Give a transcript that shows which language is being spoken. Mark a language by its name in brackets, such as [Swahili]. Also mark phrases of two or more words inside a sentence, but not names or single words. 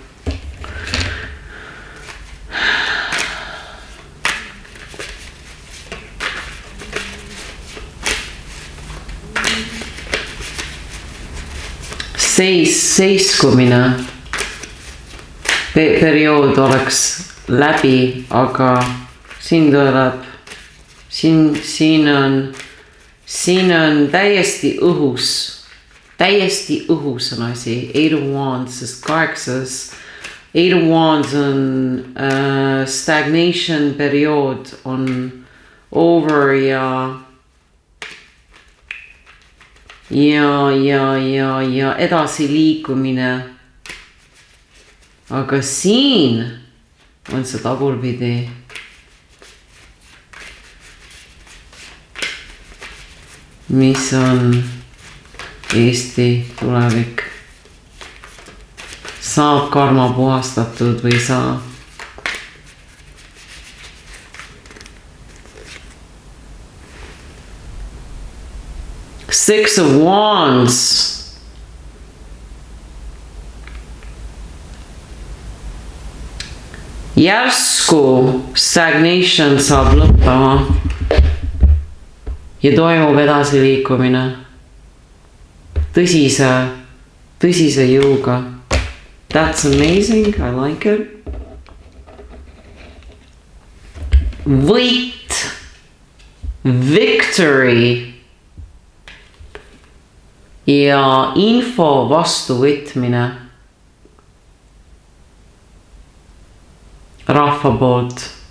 [Estonian] Seiskumine periood oleks läbi, aga siin tuleb, siin on täiesti õhus on asi, 8 of Wands, sest 8 of Wands on stagnation periood on over ja edasi liikumine. Aga siin on see tagurpidi. Mis on Eesti tulevik? Saab karma puhastatud või saa? Six of Wands. Järsku stagnation saab lõppema ja toimub edasiliikumine tõsise jõuga. [English] That's amazing, I like it. [Estonian] Võit, victory ja info vastuvõtmine rahva poolt.